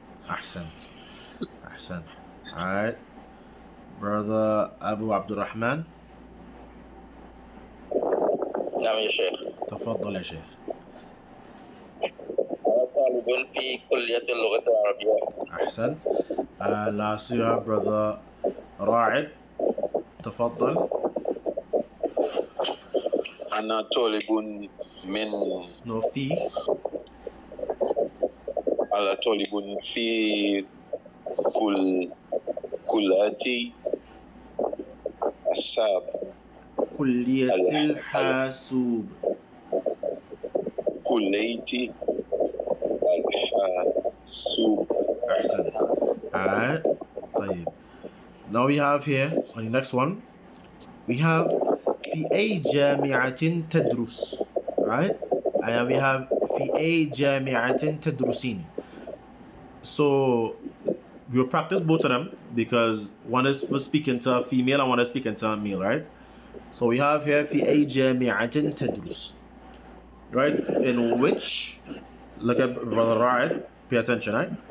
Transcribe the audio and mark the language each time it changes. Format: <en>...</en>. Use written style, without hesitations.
<en>أحسنت. Alright. Brother Abu Abdurrahman.</en> <ar>نعم يا شيخ. تفضل يا شيخ. أنا طالب في كلية اللغة العربية. أحسنت.</ar> <en>Last you have brother Raed.</en> <ar>تفضل. أنا طالب من</ar> <en>No في.</en> <ar>أنا طالب في كلية الحاسوب. كلية الحاسوب. كلية الحاسوب. أحسنت. Alright. طيب.</ar> <en>Now we have here on the next one we have</en> <ar>في أي جامعة تدرس,</ar> <en>right? And we have</en> <ar>في أي جامعة تدرسين.</ar> <en>So we'll practice both of them because one is for speaking to a female and one is speaking to a male, right? So we have here</en> <ar>في أي جامعة تدرس,</ar> <en>right? In which, look at brother Ra'id, pay attention, right?</en>